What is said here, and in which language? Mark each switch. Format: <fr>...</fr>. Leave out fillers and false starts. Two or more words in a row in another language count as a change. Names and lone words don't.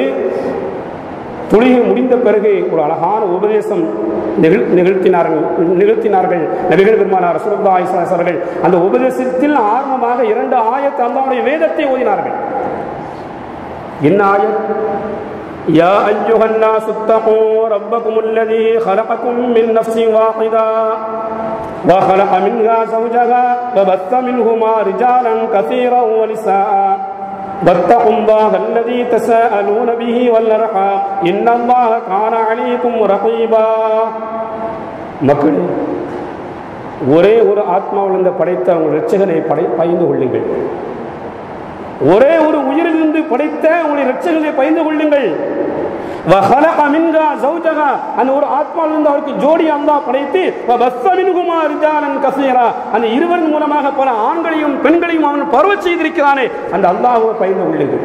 <ta>தொழுகை முடிந்த பிறகு ஒரு அழகான உபதேசம் நிகழ்த்தினார்கள் நபிகள் பெருமானார்</ta> <ar>رسول الله صلى الله عليه وسلم.</ar> <ta>அந்த உபதேசத்தில் ஆரம்பமாக 2 ஆயத் அல்லாஹ்வுடைய வேதத்தை ஓதினார்கள். என்ன ஆயத்?</ta> <ar>يا أيها الناس اتقوا ربكم الذي خلقكم من نفس واحدة وخلق منها زوجها وبث منهما رجالا كثيرا ونساء واتقوا الله الذي تساءلون به والأرحام إن الله كان عليكم رقيبا.</ar> <ta>மக்களே, ஒரே ஒரு ஆத்மாவிலிருந்து படைத்த உங்கள் இரட்சகனை பயந்து கொள்ளுங்கள். ஒரே ஒரு உயிரிலிருந்து படைத்த உங்களுடைய இரட்சகனை பயந்து கொள்ளுங்கள்.</ta> <ar>وخلق منها زوجها,</ar> <ta>அந்த ஒரு ஆத்மாவிலிருந்து அவருக்கு ஜோடி அல்லாஹ் படைத்து</ta> <ar>وبث منهما رجالا كثيرا,</ar> <ta>அந்த இருவரின் மூலமாக பல ஆண்களையும் பெண்களையும் அவன் பரவச் செய்திருக்கிறானே, அந்த அல்லாஹ்வை பயந்து கொள்ளுங்கள்.</ta>